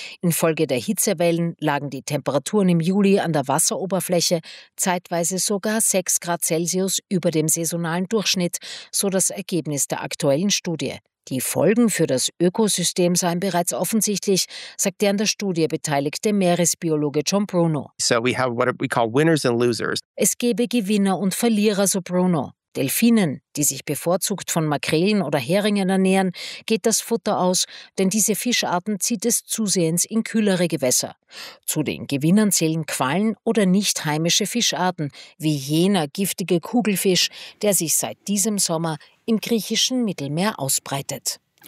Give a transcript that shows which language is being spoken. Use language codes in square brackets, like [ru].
[de] Infolge der Hitzewellen lagen die Temperaturen im Juli an der Wasseroberfläche zeitweise sogar 6 Grad Celsius über dem saisonalen Durchschnitt, so das Ergebnis der aktuellen Studie. Die Folgen für das Ökosystem seien bereits offensichtlich, sagt der an der Studie beteiligte Meeresbiologe John Bruno. [en] So we have what we call winners and losers. [de] Es gäbe Gewinner und Verlierer, so Bruno. Delfinen, die sich bevorzugt von Makrelen oder Heringen ernähren, geht das Futter aus, denn diese Fischarten zieht es zusehends in kühlere Gewässer. Zu den Gewinnern zählen Quallen oder nicht heimische Fischarten, wie jener giftige Kugelfisch, der sich seit diesem Sommer im griechischen Mittelmeer ausbreitet.